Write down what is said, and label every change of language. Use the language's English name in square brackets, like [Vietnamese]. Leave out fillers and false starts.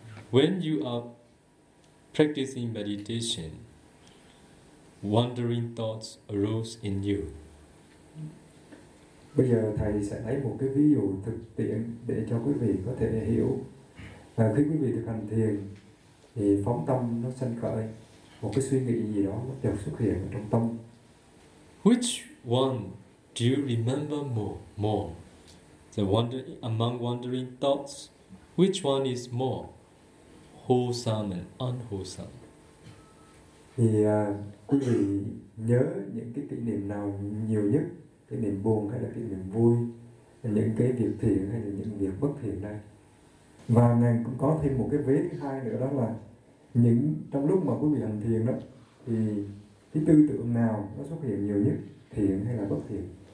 [English] When you are practicing meditation, wandering thoughts arose in you. [Vietnamese] Bây giờ thầy sẽ lấy một cái ví dụ thực tiễn để cho quý vị có thể hiểu. Và khi quý vị thực hành thiền thì phóng tâm nó sanh khởi, một cái suy nghĩ gì đó nó chợt xuất hiện ở trong tâm. [English] Which one do you remember more? The wandering, among wandering thoughts, which one is more wholesome and unwholesome? [Vietnamese] Thì quý vị nhớ những cái kỷ niệm nào nhiều nhất, cái niềm buồn hay là cái niềm vui, những cái việc thiện hay là những việc bất thiện đây? Và ngài cũng có thêm một cái vế thứ hai nữa, đó là những trong lúc mà quý vị hành thiền đó thì cái tư tưởng nào nó xuất hiện nhiều nhất, thiện hay là bất thiện?